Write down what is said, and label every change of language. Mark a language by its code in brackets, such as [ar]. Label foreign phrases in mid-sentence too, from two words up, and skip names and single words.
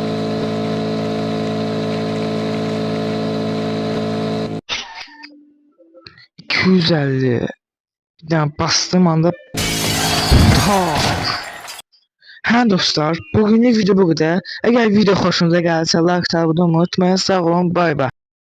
[az] $250. Yəni bastığım anda Hə dostlar, bugünlük video bu qədər. Əgər video xoşunuza gəlsə like, abunə olmayı unutmayın. Sağ olun, bay bay.